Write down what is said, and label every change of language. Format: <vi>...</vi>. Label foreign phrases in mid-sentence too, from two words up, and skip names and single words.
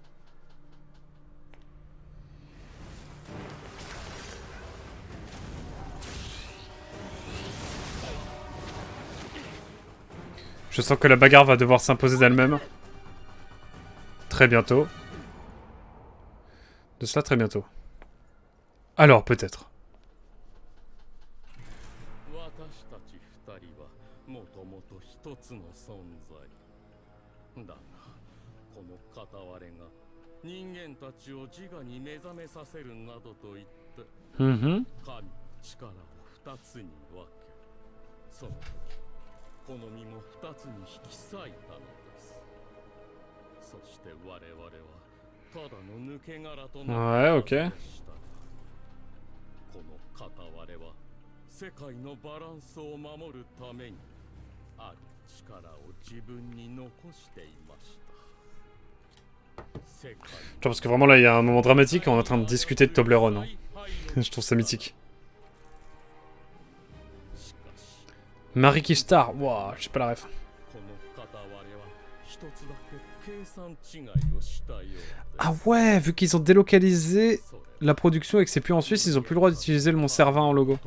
<fr>Je sens que la bagarre va devoir s'imposer d'elle-même. Très bientôt. De cela très bientôt. Alors, peut-être. Mhm.</fr> <ja>この身も二つに引き裂いたのです。そして我々はただの抜け殻となっていました。この片割れは世界のバランスを守るためにある力を自分に残していました。</ja> <fr>Genre parce que vraiment là il y a un moment dramatique et on est en train de discuter de Toblerone. Hein. Je trouve ça mythique. Marie Kishtar, wow, je sais pas la ref. Ah ouais, vu qu'ils ont délocalisé la production et que c'est plus en Suisse, ils ont plus le droit d'utiliser le Mont Cervin en logo.</fr>